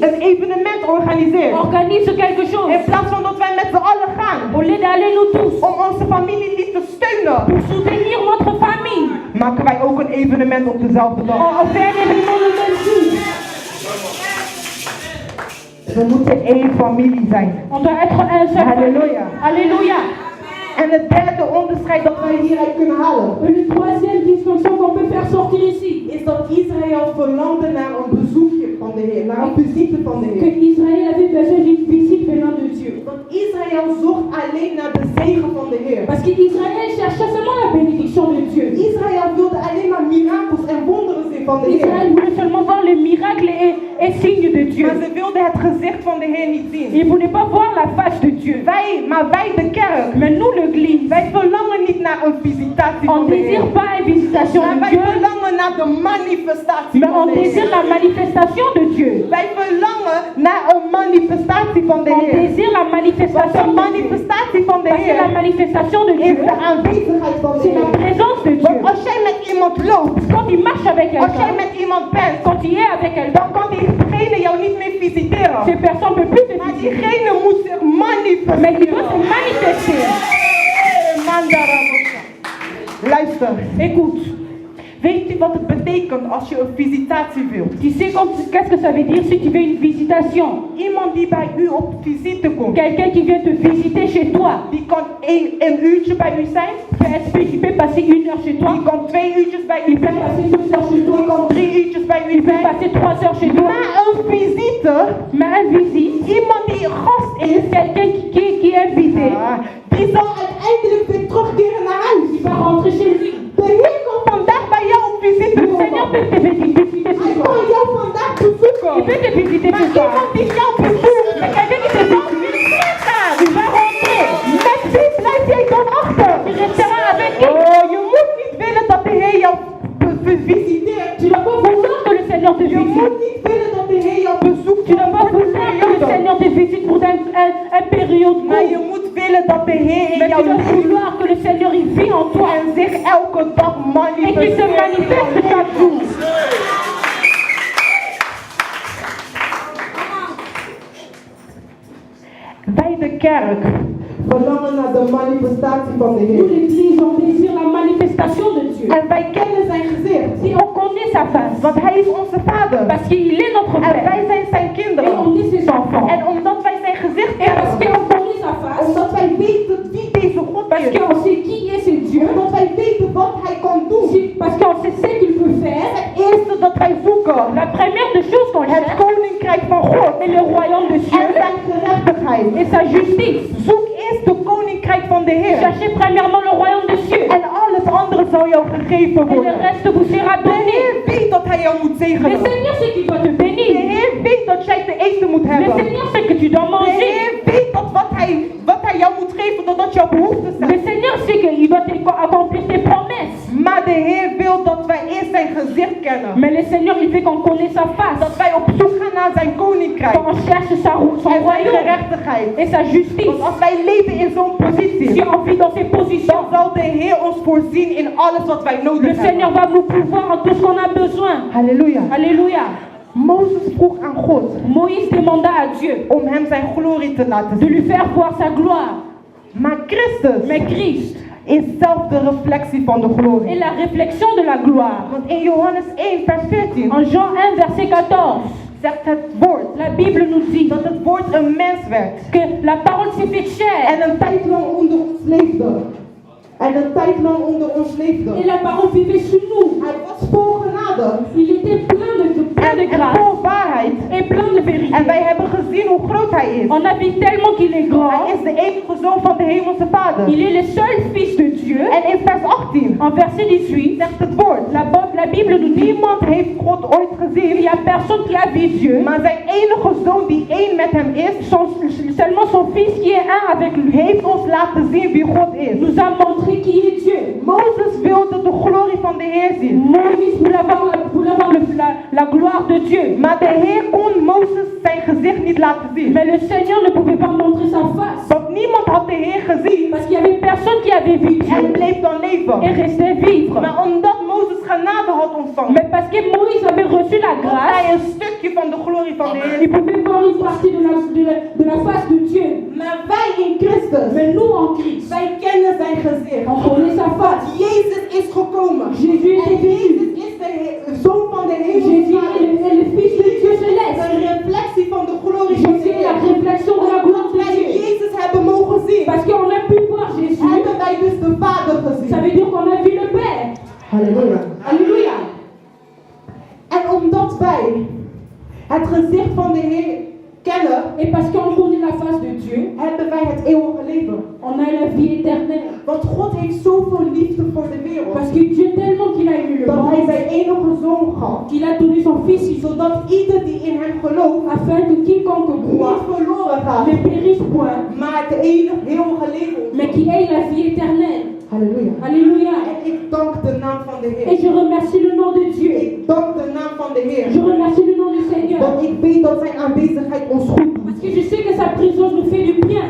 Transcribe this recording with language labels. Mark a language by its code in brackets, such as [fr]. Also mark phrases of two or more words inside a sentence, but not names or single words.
[nl] een evenement organiseert. [fr] organise quelque chose. [nl] In plaats van dat wij met z'n allen gaan [fr] Au lieu d'aller nous tous [nl] om onze familie niet te steunen, [fr] pour soutenir notre famille, [nl] maken wij ook een evenement op dezelfde dag. [fr] on fait un événement le même jour. [nl] We moeten één familie zijn. [fr] On doit être un seul. [nl] Halleluja. [fr] Alléluia. [nl] En het derde onderscheid dat wij hieruit kunnen halen, [fr] Et le troisième distinction qu'on peut faire sortir ici, [nl] is dat Israël verlangde naar een bezoekje van de Heer, naar een visite van de [fr] que [nl] Heer. [fr] Israël avait besoin d'une visite venant de Dieu. [nl] Dat Israël zocht alleen naar de zegen van de Heer. [fr] Parce qu'Israël cherchait seulement la bénédiction de Dieu. [nl] Israël wilde alleen maar mirakels en wonderen zien van de [fr] Israël [nl] Heer. [fr] voulait seulement voir les miracles et signes de Dieu. [nl] Maar ze wilde het gezicht van de Heer niet zien. [fr] Il ne voulait pas voir la face de Dieu. [nl] Wij de kerk, [fr] Mais nous, l'église, [nl] wij verlangen niet naar een visitatie [fr] on [nl] van [fr] ne [nl] de Heer. [fr] désire pas une visitation [nl] Maar [fr] de [nl] wij [fr] Dieu, [nl] verlangen naar de manifestatie [fr] mais [nl] van [fr] on [nl] de Heer. [fr] désire la manifestation de Dieu. [nl] Wij verlangen naar een manifestatie van de [fr] On [nl] Heer. [fr] désire la [nl] Want [fr] manifestation [nl] de [fr] de Dieu. [nl] manifestatie van de [fr] Parce que la [nl] Heer [fr] manifestation de [nl] is [fr] Dieu, [nl] de aanwezigheid van de [fr] c'est la [nl] Heer. [fr] présence de Dieu. [nl] Want als jij met iemand loopt, [fr] Quand il marche avec [nl] als jij [fr] quelqu'un, [nl] met iemand bent, [fr] quand il est avec quelqu'un, [nl] dan kan diegene jou niet meer visiteren. [fr] cette personne ne peut plus te [nl] Maar [fr] visiter. [nl] diegene moet zich [fr] Mais il doit se [nl] manifesteren. [fr] manifester. [nl] Luister, [fr] Écoute, [nl] weet u wat het betekent als je een visitatie wilt? [fr] tu sais qu'est-ce que ça veut dire si tu veux une visitation? [nl] Iemand die bij u op visite komt, [fr] Quelqu'un qui vient te visiter chez toi. [nl] die kan een uurtje bij u zijn, [fr] Il peut passer 1 heure chez toi. [nl] die kan 2 uurtjes bij u [fr] Il peut [nl] zijn, [fr] passer 2 heures chez toi. [nl] die kan 3 uurtjes bij u [fr] Il peut [nl] zijn. [fr] passer 3 heures chez toi. [nl] Maar een visite, [fr] Mais un visite, [nl] iemand die gast is, [fr] quelqu'un qui est invité, [nl] die zal uiteindelijk weer terugkeren naar huis. [fr] il va rentrer chez lui. [nl] De Heer komt vandaag bij jou op visite [fr] Le Seigneur [nl] komen. [fr] peut te visiter [nl] Hij [fr] chez [nl] kan [fr] toi. [nl] jou vandaag bezoeken. [fr] Il peut te visiter [nl] Maar [fr] chez toi. [nl] iemand die jou bezoekt, [fr] Mais quelqu'un qui te visite, il va rentrer. [nl] met wie blijf jij dan achter? [fr] Tu resteras avec lui. [nl] Oh, je moet niet willen dat de Heer jou visiteert. [fr] Tu dois pas vouloir que le Seigneur te [nl] Je [fr] visite. [nl] moet niet willen dat de Heer jou bezoekt. [fr] Tu dois pas vouloir que le Seigneur te visite pour un période [nl] Maar je [fr] courte. [nl] moet willen dat de Heer in [fr] Mais tu [nl] jou [fr] dois [nl] leeft [fr] vouloir que le Seigneur il vit en toi [nl] en zich elke dag [fr] et qu'il se manifeste chaque jour. [nl] Wij de kerk verlangen naar de manifestatie van de [fr] Nous, [nl] Heer. [fr] l'Église, on désire la manifestation de Dieu. [nl] En wij kennen zijn gezicht. [fr] Si on connaît sa face, [nl] Want hij is onze vader. [fr] parce qu'il est notre [nl] En [fr] Père, [nl] wij zijn zijn [fr] et [nl] kinderen. [fr] on est ses enfants, [nl] En omdat wij zijn gezicht [fr] et parce [nl] kennen, [fr] qu'on connaît sa face, [nl] omdat wij weten wie deze God [fr] parce [nl] is, [fr] qu'on sait qui est ce Dieu, [nl] omdat wij weten wat hij kan doen, [fr] parce qu'on sait ce qu'il peut faire, [nl] het eerste dat wij zoeken, [fr] la première des choses qu'on [nl] het [fr] cherche, [nl] koninkrijk van God [fr] c'est le royaume de [nl] en [fr] Dieu [nl] zijn gerechtigheid. [fr] et sa justice. [nl] Zoek eerst de koninkrijk van de Heer. [fr] Cherchez premièrement le royaume de Dieu, [nl] En alles andere zal jou gegeven [fr] et le [nl] worden. [fr] reste vous sera [nl] De [fr] donné. [nl] Heer weet dat hij jou moet [fr] Le [nl] zegenen. [fr] Seigneur sait qu'il doit te [nl] De [fr] bénir. [nl] Heer weet dat jij te eten moet [fr] Le [nl] hebben. [fr] Seigneur sait que tu dois [nl] De [fr] manger. [nl] Heer weet dat wat hij jou moet geven, dat dat jouw behoeften [fr] Le [nl] zijn. [fr] Seigneur sait qu'il doit accomplir tes promesses. [nl] Maar de Heer wil dat wij eerst zijn gezicht kennen. [fr] Mais le Seigneur, il fait qu'on connaît sa face. [nl] Dat wij op zoek gaan naar zijn koninkrijk. [fr] Qu'on cherche son [nl] En zijn [fr] royaume [nl] gerechtigheid. [fr] et sa justice. [nl] Want als wij leven in zo'n [fr] Si [nl] positie, [fr] on vit dans ces [nl] dan [fr] positions, [nl] zal de Heer ons voorzien in alles wat wij [fr] le [nl] nodig [fr] Seigneur [nl] hebben. [fr] va nous pouvoir en tout ce qu'on a besoin. [nl] Halleluja. [fr] Alléluia. [nl] Mozes vroeg aan God [fr] Moïse demanda à Dieu [nl] om hem zijn glorie te laten [fr] de [nl] zien. [fr] lui faire voir sa gloire. [nl] Maar Christus [fr] Mais Christ [nl] is zelf de reflectie van de [fr] est [nl] glorie. [fr] la réflexion de la gloire. [nl] Want in Johannes 1 vers 14 [fr] En Jean 1, verset 14, [nl] zegt het woord [fr] la Bible nous dit [nl] dat het woord een mens werd. [fr] que la parole s'est faite chair. [nl] En een tijd lang onder ons leefde. En een tijd lang onder ons leefde. [fr] Et la parole vivait sous nous. [nl] Hij was vol genade [fr] Il était plein de [nl] en [fr] grâce [nl] vol waarheid. [fr] et plein de vérité. [nl] En wij hebben gezien hoe groot hij is. [fr] On a vu tellement qu'il est grand. [nl] Hij is de enige zoon van de hemelse Vader. [fr] Il est le seul fils de Dieu. [nl] En in vers 18 [fr] En verset 18, [nl] zegt het woord. [fr] la Bible nous dit [nl] Niemand heeft God ooit [fr] il [nl] gezien, [fr] n'y a personne qui a vu Dieu, [nl] maar zijn enige zoon die één met hem is, [fr] seulement son fils qui est un avec lui, [nl] heeft ons laten zien wie God is. [fr] nous a montré qui est Dieu. [nl] Mozes wilde de glorie van de Heer zien. Moïse voulait avoir la gloire de Dieu. Maar de Heer kon Mozes zijn gezicht niet laten zien. [fr] Mais le Seigneur ne pouvait pas montrer sa face. [nl] Want niemand had de Heer gezien. [fr] Parce qu'il n'y avait personne qui avait vu Dieu. [nl] En bleef dan leven. [fr] Et restait vivre. [nl] Maar omdat Mozes genade had ontvangen. [fr] Mais parce que Moïse avait reçu la [nl] Had [fr] grâce. [nl] hij een stukje van de glorie van de Heer. [fr] Il pouvait voir une partie de la face de Dieu. [nl] Maar wij in Christus. [fr] Mais nous en Christ. [nl] Wij kennen zijn gezicht. [fr] On connaît sa face. [nl] Jezus is gekomen. [fr] Jésus est [nl] En [fr] venu. [nl] Jezus is de Zoon van de hemel. [fr] Jésus est le Fils de Dieu céleste. [nl] Een reflectie van de glorie van [fr] Jésus [nl] de [fr] est la [nl] Heer. [fr] réflexion de la gloire de [nl] Wij [fr] Dieu. [nl] Jezus hebben mogen zien. [fr] Parce qu'on a pu voir Jésus. [nl] Hebben wij dus de Vader gezien. [fr] Ça veut dire qu'on a vu le Père. [nl] Halleluja. [fr] Alléluia. [nl] En omdat wij het gezicht van de Heer kennen, [fr] Et parce qu'on connaît la face de Dieu, [nl] hebben wij het eeuwige leven. [fr] on a la vie éternelle. [nl] Want God heeft zoveel liefde voor de wereld. [fr] Parce que Dieu tellement qu'il a aimé le [nl] Dat hij [fr] monde, [nl] zijn enige zoon gaf. [fr] qu'il a donné son Fils ici, [nl] Zodat ieder die in hem gelooft, [fr] afin que quiconque croit [nl] niet verloren gaat. [fr] ne périsse point, [nl] Maar het eeuwige leven. [fr] mais qui ait la vie éternelle. [nl] Halleluja. [fr] Alléluia. [nl] En ik dank de naam van de [fr] Et [nl] Heer. [fr] je remercie le nom de Dieu. [nl] Ik dank de naam van de Heer. [fr] Je remercie le nom du Seigneur. [nl] Want ik weet dat zijn aanwezigheid ons goed doet. [fr] Parce que je sais que sa présence nous fait du bien.